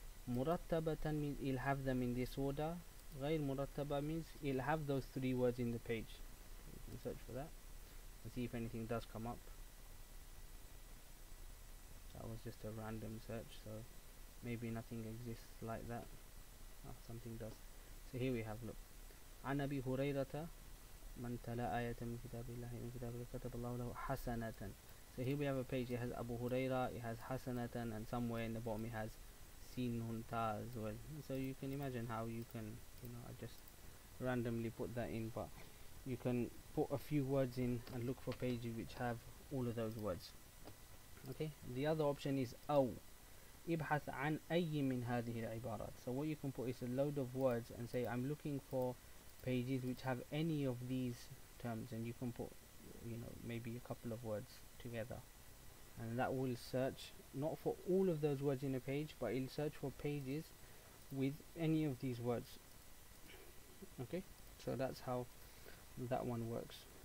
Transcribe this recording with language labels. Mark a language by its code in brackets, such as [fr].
[en] Murattabatan means you'll have them in this order. Ghair murattaba means you'll have those three words in the page. You can search for that and see if anything does come up. That was just a random search, so maybe nothing exists like that. Oh, something does. So here we have, look. [ar] عن أبي هريرة من تلا آية من كتاب الله كتب الله له حسنة. [en] So here we have a page, it has Abu Huraira, it has Hasanatan, and somewhere in the bottom it has Sinun Ta as well. So you can imagine how you can, I just randomly put that in, but you can put a few words in and look for pages which have all of those words. Okay, the other option is [ar] أو ابحث عن أي من هذه العبارات. [en] So what you can put is a load of words and say I'm looking for pages which have any of these terms, and you can put maybe a couple of words together, and that will search not for all of those words in a page, but it'll search for pages with any of these words. Okay, so that's how that one works.